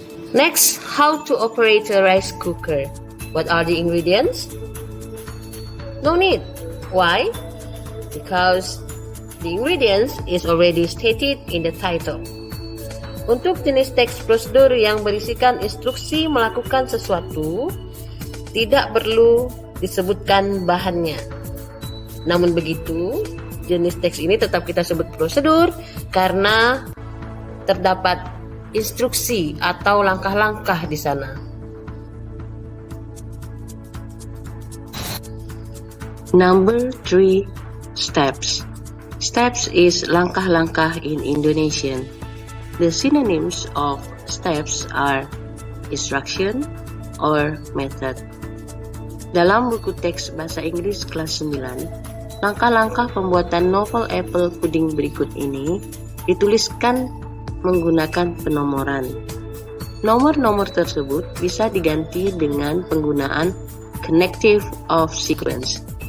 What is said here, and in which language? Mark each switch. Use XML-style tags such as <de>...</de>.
<en>Next, how to operate a rice cooker. What are the ingredients? No need. Why? Because the ingredients is already stated in the title.</en> <id>Untuk jenis teks prosedur yang berisikan instruksi melakukan sesuatu, tidak perlu disebutkan bahannya. Namun begitu, jenis teks ini tetap kita sebut prosedur karena terdapat instruksi atau langkah-langkah di sana.</id> <en>Number 3, steps. Steps is langkah-langkah in Indonesian. The synonyms of steps are instruction, or method.</en> <id>Dalam buku teks bahasa Inggris kelas 9, langkah-langkah pembuatan novel apple pudding berikut ini dituliskan menggunakan penomoran. Nomor-nomor tersebut bisa diganti dengan penggunaan connective of sequence.</id>